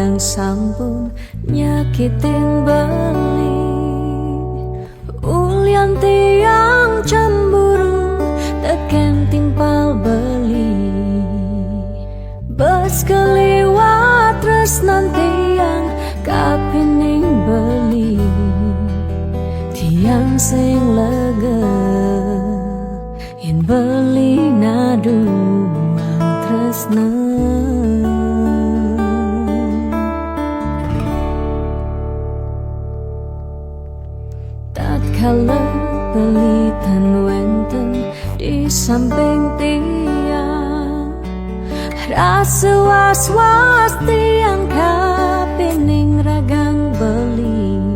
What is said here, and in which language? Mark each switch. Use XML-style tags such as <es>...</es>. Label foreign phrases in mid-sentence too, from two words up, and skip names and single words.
<ban>sampun nyakitin beli. Ulian tiang cemburu teken timpal beli. Bes keliwat</ban> <id>terus nanti yang</id> <ban>kapining beli. Tiang sing lega yen beli naduang tresna. Tatkala beli tan wenten di samping tiang, rasa was-was tiang kapining ragang beli.</ban>